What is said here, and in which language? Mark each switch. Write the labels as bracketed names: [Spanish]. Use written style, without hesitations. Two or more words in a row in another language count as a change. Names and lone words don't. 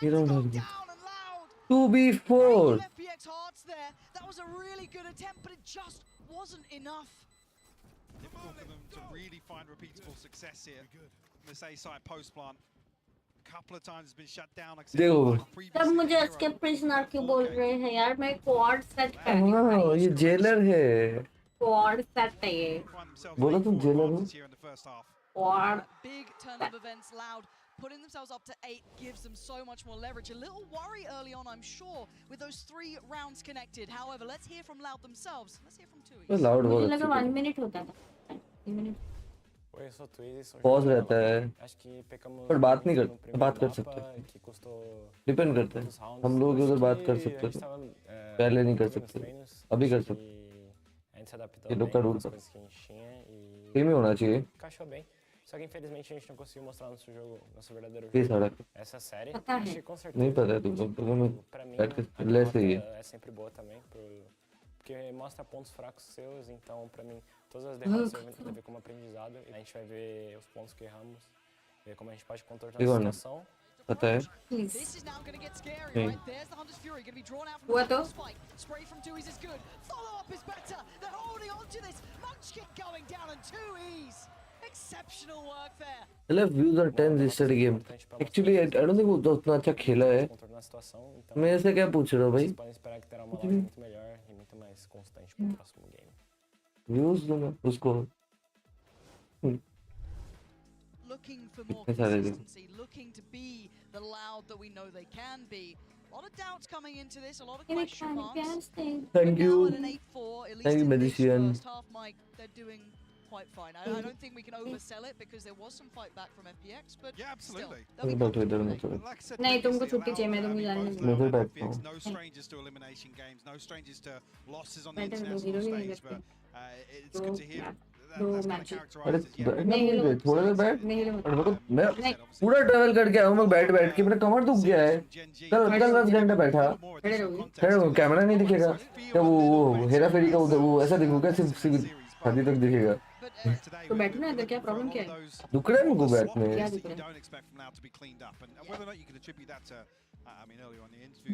[English] You yeah, don't go have to. down and Loud. 2v4 Breaking FPX hearts there. That was a really good attempt, but it just wasn't enough. Difficult for them to really find repeatable success here. This A-side post plant. A couple of times it's been shut down. Like I said, [Hindi] देखो [English] previously, [Hindi] तब मुझे Hero इसके प्रिजनर क्यों बोल रहे हैं यार मैं क्वाड सेट कर रही हाँ ये जेलर है क्वाड सेट है ये [English] find themselves [Hindi] बोलो [English] with [Hindi] तुम [English] 4 [Hindi] जेलर हो [English] advantage here in the first half. [Hindi] क्वाड [English] Big turn of events. Loud putting themselves up to 8 gives them so much more leverage. A little worry early on, I'm sure, with those 3 rounds connected. However, let's hear from Loud themselves. Let's hear from Tui. [Hindi] लाउड मुझे बहुत लगा अच्छा 1 मिनट होता था 3 मिनट [Portuguese] Oi, eu sou o Twizy, sou [English] Pause [Portuguese] jogador. [Hindi] रहता है [Portuguese] Acho que pecamos [Hindi] पर बात नहीं [Portuguese] muito [Hindi] कर [Portuguese] no primeiro [Hindi] बात कर [Portuguese] mapa, [Hindi] सकते हैं [Portuguese] que custou [Hindi] डिपेंड करता है [Portuguese] muitos rounds. [Hindi] हम लोग [Portuguese] Acho [Hindi] उधर बात [Portuguese] que [Hindi] कर [Portuguese] a [Hindi] सकते [Portuguese] gente [Hindi] थे [Portuguese] tava, [Hindi] पहले नहीं कर [Portuguese] nos [Hindi] सकते [Portuguese] treinos, [Hindi] अभी कर [Portuguese] acho [Hindi] सकते [Portuguese] que a gente se adaptou [Hindi] ये [Portuguese] bem [Hindi] लोग का [Portuguese] com [Hindi] रूल [Portuguese] as [Hindi] था [Portuguese] coisas que a gente tinha e [Hindi] टीम में होना चाहिए [Portuguese] encaixou bem. Só que infelizmente a gente não conseguiu mostrar nosso jogo, nosso verdadeiro Fiz jogo. [Hindi] सड़क [Portuguese] Essa série, [Hindi] पता [Portuguese] acho [Hindi] है [Portuguese] que com certeza. [Hindi] नहीं पता है तुमको मैं [Portuguese] Pra mim, [Hindi] बैठ के [Portuguese] a [Hindi] ले [Portuguese] derrota [Hindi] सही है [Portuguese] é sempre boa também, porque mostra pontos fracos seus, então pra mim todas as derrotas eu vou ver como aprendizado. A gente vai ver os pontos que erramos, ver como a gente pode contornar Digo, a né? situação. [Hindi] पता है [English] Please. This is now going to get scary, Okay. right? There's the Hunter's Fury going to be drawn out from What the the? spike. Spray from Dewey's is good. Follow up is better. They're holding on to this. Munchkin going down and 2Es. Exceptional work there. मतलब views are 10 this study game actually I don't think [Hindi] वो उतना अच्छा खेला है [Portuguese] Contornar a situação, então [Hindi] मेरे से क्या पूछ रहे हो भाई [Portuguese] vocês podem esperar que terá uma loja muito melhor e muito mais constante pro próximo game. [Hindi] views दूंगा उसको [English] Looking for more It's already- consistency, looking to be the loud that we know they can be. A lot of doubts coming into this, a lot of Give me question kind marks. thank But now you at an 8-4, at least Thank you, in this Magician. first half, Mike, they're doing quite fine. I don't think we can oversell it because there was some fight back from FPX, but Yeah, absolutely. still, they'll be [Hindi] बैठो इधर [English] comfortable [Hindi] मत [English] today. [Hindi] चलो [English] But like I said [Hindi] नहीं, तुमको [English] previously, [Hindi] छुट्टी चाहिए, मैं [English] Loud, [Hindi] तुमको जाने [English] both [Hindi] दूंगी। [English] Loud [Hindi] मैं [English] and [Hindi] बैठता [English] FPX, [Hindi] हूँ। [English] no strangers to elimination games, no strangers to losses on the [Hindi] बैठे रहो, [English] international [Hindi] हीरो ही नहीं [English] stage, but [Hindi] करते। [English] it's good to hear that [Hindi] दो [English] that's kind of [Hindi] matches। अरे [English] characterized as, yeah, [Hindi] बैठना नहीं, मुझे हिलो थोड़ा देर बैठ नहीं हिलो और मेरे को मैं [English] like I said, obviously, [Hindi] पूरा ट्रैवल करके आया हूँ मैं बैठ के मेरा कमर दुख गया है कल 10 घंटे बैठा खड़े रहोगे? खड़े हो कैमरा नहीं दिखेगा क्या वो हेरा फेरी का उधर वो ऐसा दिखूगा सिर्फ छाती तक दिखेगा [English] But [Hindi] तो बैठो ना इधर, क्या प्रॉब्लम क्या है? दुख रहा है मुझको बैठने क्या [English] that [Hindi] दिख [English] you [Hindi] रहा है? [English] don't expect from Loud to be cleaned up, and whether or not you can attribute that to, I mean, earlier on the interview,